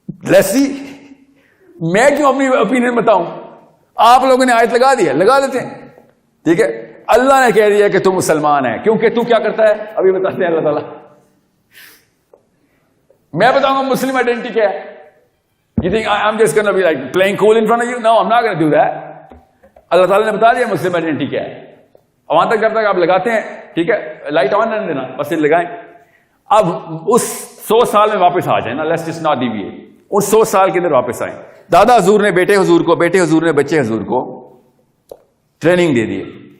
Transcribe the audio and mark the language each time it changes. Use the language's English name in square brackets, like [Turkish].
[Urdu] Laissez میں کیوں اپنی اوپینین بتاؤں, آپ لوگوں نے آیت لگا دی, لگا دیتے ہیں, ٹھیک ہے. اللہ نے کہہ دیا کہ تم مسلمان ہے, کیونکہ تو کیا کرتا ہے ابھی بتاتے ہیں اللہ تعالیٰ. میں بتاؤں گا مسلم آئیڈینٹی کیا ہے. [English] You think I'm just going to be like playing cool in front of you? No, I'm not going to do that. [Urdu] اللہ تعالیٰ نے بتا دیا مسلم آئیڈینٹی کیا ہے. وہاں تک کرتا کہ آپ لگاتے ہیں, ٹھیک ہے, لائٹ آن رہنے دینا, بس لگائیں. اب اس 100 سال میں واپس آ جائیں نا, [English] Let's just not deviate. [Urdu] اس 100 سال کے اندر واپس آئیں. دادا حضور نے بیٹے حضور کو, بیٹے حضور نے بچے حضور کو ٹریننگ دے دی ہے.